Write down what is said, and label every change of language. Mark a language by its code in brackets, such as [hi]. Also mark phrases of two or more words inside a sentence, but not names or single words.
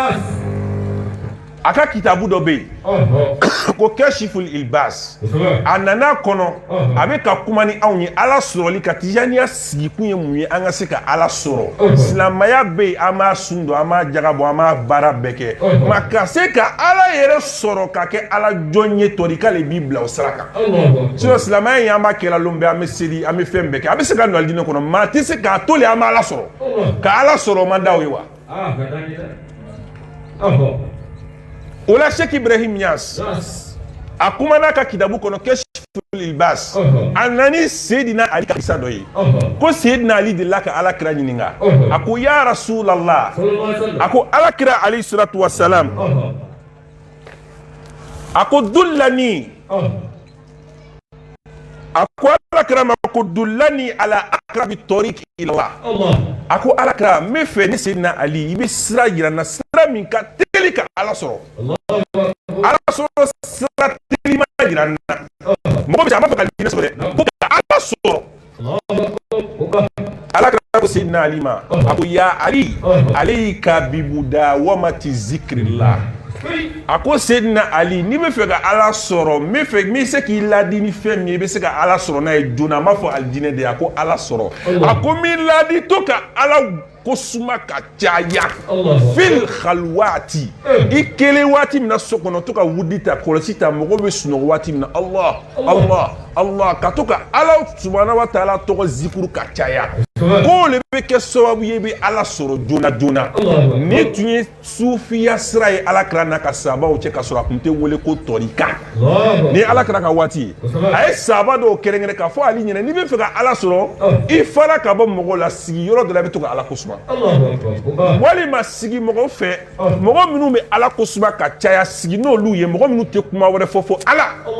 [bm] a ka kitabu dɔ bɛ yen ko Kashiful Ilbas a nana kɔnɔ a bɛ ka kuma ni anw ye Ala sɔrɔli ka tijaniya sigikun ye mun ye an ka se ka Ala sɔrɔ silamɛya bɛ yen an b'a sun don an b'a jagabɔ an b'a baara bɛɛ kɛ nka ka se ka Ala yɛrɛ sɔrɔ ka kɛ Ala jɔn ye tɔrika de b'i bila o sira kan sinon silamɛya in an b'a kɛla lon bɛ an bɛ seli an bɛ fɛn bɛɛ kɛ a bɛ se ka don alijinɛ kɔnɔ maa tɛ se k'a to le an b'a Ala sɔrɔ ka Ala sɔrɔ o man d'aw ye wa o la Cheikh Ibrahim Niass a kumana ka kitabu kɔnɔ Kashiful Ilbas a nani Seydina Ali ka kisa dɔ ye ko Seydina Ali de la ka Alakira ɲininka a ko [ar] يا رسول الله [bm] a ko Alakira [ar] عليه الصلاة والسلام [bm] a ko dullani a ko Alakira ma ko [ar] دلني على أقرب طريق إلى الله [bm] a ko Alakira n bɛ fɛ ni Seydina Ali i bɛ sira yira n na sira min ka teli ka Ala sɔrɔ Ala sɔrɔ sira telima yira n na mɔgɔ bɛ se a b'a fɛ ka alijinɛ sɔrɔ dɛ ko ka Ala sɔrɔ Alakira ko Seydina Ali ma a ko [ar] يا علي عليك بمداومة ذكر الله [bm] a ko Seydina Ali n'i bɛ fɛ ka Ala sɔrɔ n bɛ se k'i ladi ni fɛn min ye i bɛ se ka Ala sɔrɔ n'a ye joona n b'a fɔ alijinɛ de a ko Ala sɔrɔ a ko n b'i ladi to ka Ala ko suma ka caya [ar] في الخلوة [bm] i kelen waati min na so kɔnɔ to ka wudi ta kɔlɔsi ta mɔgɔ bɛ sunɔgɔ waati min na Allah ka to ka Ala [ar] سبحانه وتعالى [bm] tɔgɔ zikuru ka caya k'o le bɛ kɛ sababu ye i bɛ Ala sɔrɔ joona joona ni tun ye sufiya sira ye Alakira n'a ka sahabaw cɛ ka sɔrɔ a tun tɛ wele ko tɔrika ni ye Alakira ka waati ye a ye sahaba dɔw kɛrɛnkɛrɛn k'a fɔ Ali ɲɛna n'i bɛ fɛ ka Ala sɔrɔ i fara ka bɔ mɔgɔw la sigi yɔrɔ dɔ la i bɛ to ka Ala kosuma walima sigi mɔgɔw fɛ mɔgɔ minnu bɛ Ala kosuma ka caya sigi n'olu ye mɔgɔ minnu tɛ kuma wɛrɛ fɔ Ala